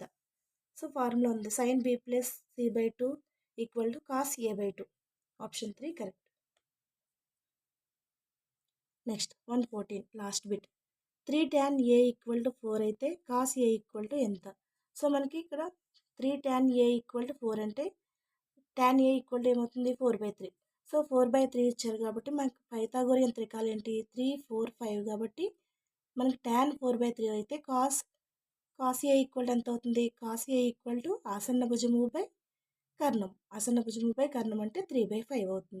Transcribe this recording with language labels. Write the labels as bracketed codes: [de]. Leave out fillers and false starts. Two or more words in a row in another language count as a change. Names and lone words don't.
[te] సో ఫార్ములా ఉంది, sin b + c/2 = cos a/2. [en] option 3 correct. next 114 last bit. [te] 3 tan a = 4 అయితే cos a = ఎంత. సో మనకి ఇక్కడ 3 tan a = 4 అంటే tan a = ఏమవుతుంది, 4/3. సో 4/3 ఇచ్చారు కాబట్టి మనకి పైథాగోరియన్ త్రికాలు ఏంటి, 3, 4, 5 కాబట్టి మనకి tan 4/3 అయితే cos a = ఎంత అవుతుంది, cos a = ఆసన్న భుజముపై కర్ణం అంటే 3/5 అవుతుంది.